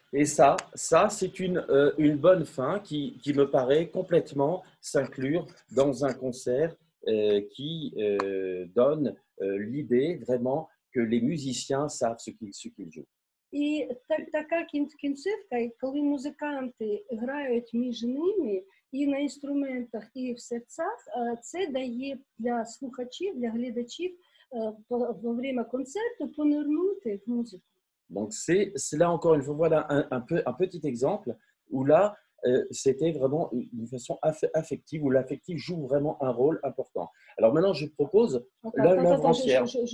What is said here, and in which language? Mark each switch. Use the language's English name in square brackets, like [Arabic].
[French] Et ça c'est une bonne fin qui me paraît complètement s'inclure dans un concert qui donne l'idée vraiment que les musiciens savent ce qu'ils jouent. [Ukrainian] І така кінцівка, коли музиканти грають між ними і на інструментах, і в серцях, це дає для слухачів, для глядачів во время концерту понирнути в музику. [French] Donc c'est là encore une fois, voilà un petit exemple où là c'était vraiment une façon affective où l'affectif joue vraiment un rôle important. Alors maintenant je propose l'œuvre entière.